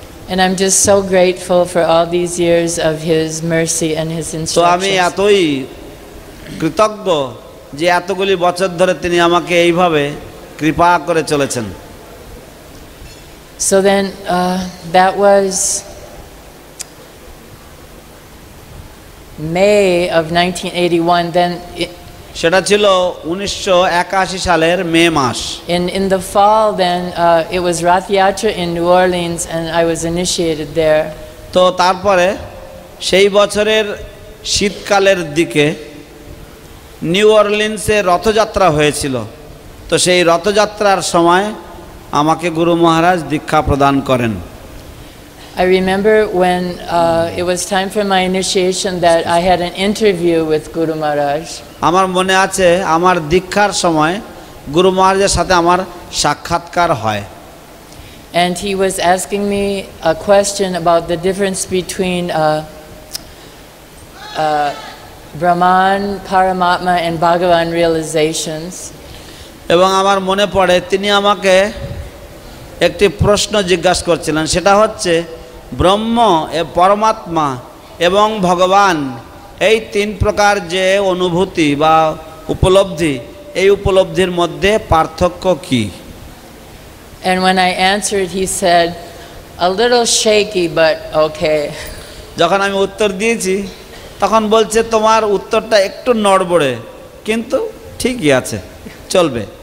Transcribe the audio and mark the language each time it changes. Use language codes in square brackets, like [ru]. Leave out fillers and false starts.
[en] And I'm just so grateful for all these years of his mercy and his instructions. [bn] তো আমি এতই কৃতজ্ঞ যে এতগুলি বছর ধরে তিনি আমাকে এইভাবে কৃপা করে চলেছেন। [en] So then that was May of 1981. Then [bn] সেটা ছিল 1981 সালের মে মাস। [en] In the fall then it was Rath Yatra in New Orleans and I was initiated there. [bn] তো তারপরে সেই বছরের শীতকালের দিকে নিউ অরলিন্সে রথযাত্রা হয়েছিল। তো সেই রথযাত্রার সময় আমাকে গুরু মহারাজ দীক্ষা প্রদান করেন। [en] I remember when it was time for my initiation that I had an interview with Guru Maharaj. [bn] আমার মনে আছে আমার দীক্ষার সময় গুরু মহারাজের সাথে আমার সাক্ষাৎকার হয়। [en] And he was asking me a question about the difference between Brahman, Paramatma and Bhagavan realizations. [bn] এবং আমার মনে পড়ে তিনি আমাকে একটি প্রশ্ন জিজ্ঞাসা করছিলেন, সেটা হচ্ছে ব্রহ্ম, পরমাত্মা এবং ভগবান এই তিন প্রকার যে অনুভূতি বা উপলব্ধি, এই উপলব্ধির মধ্যে পার্থক্য কি? [en] And when I answered, he said, a little shaky but okay. [bn] যখন আমি উত্তর দিয়েছি তখন বলছে তোমার উত্তরটা একটু নড়বড়ে, কিন্তু ঠিকই আছে, চলবে।